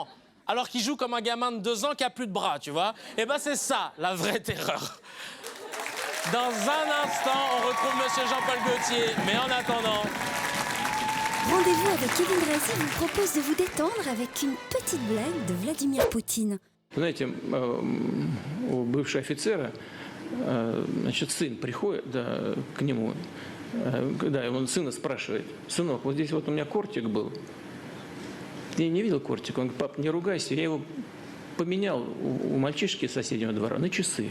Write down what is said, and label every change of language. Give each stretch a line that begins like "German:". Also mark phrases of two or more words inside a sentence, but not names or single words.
French: Alors qu'il joue comme un gamin de 2 ans qui a plus de bras, tu vois. Eh ben c'est ça, la vraie terreur. Dans un instant, on retrouve Monsieur Jean-Paul Gaultier. Mais en attendant... Rendez-vous avec Kevin Brazy vous propose de vous détendre avec une petite blague de Vladimir Poutine.
Russian: Знаете, у бывшего офицера, значит, сын приходит к нему, когда он сына спрашивает: «Сынок, вот здесь вот у меня кортик был. Ты не видел кортик?» Он говорит: «Пап, не ругайся, я его поменял у мальчишки из соседнего двора на часы».